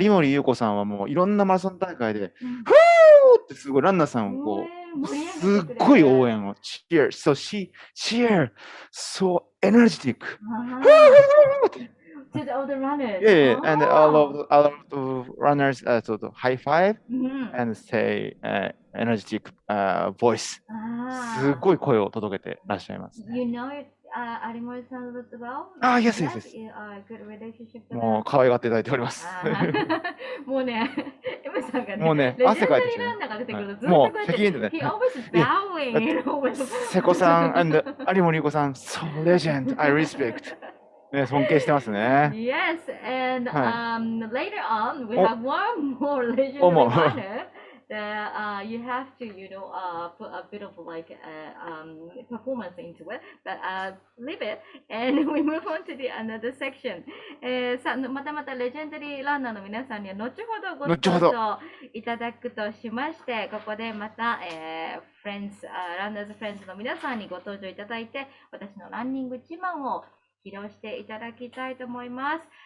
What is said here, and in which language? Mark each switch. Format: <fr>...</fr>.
<ja>有森裕子さんはもういろんなマラソン大会で、ふーってすごいランナーさんをこう、すっごい応援を、</ja> <en>cheer, so she cheer, so energetic. To all the runners. Yeah, and all of the runners so high five and say energetic voice.</en> <ja>すっごい声を届けてらっしゃいます、ね。</ja> <en>You know Arimori-san as well? Yes. Good relationship with</en> <ja>もう可愛がっていただいております。もうね、M さんがね、もうね、汗かいてきて、もう責任でね。</ja> <en>He always bowing. 瀬古さん and 有森裕子さん、so legend, I respect.</en> <ja>ね、尊敬してますね。</ja> <en>Yes, and later on we have one more legendary runner that you have to, put a bit of like performance into it, but leave it, and we move on to the another section.</en> <ja>さあ、またまたレジェンダリーランナーの皆さんには後ほどご登場いただくとしまして、ここでまた、ランナーズフレンズの皆さんにご登場いただいて、私のランニング自慢を披露していただきたいと思います。</ja>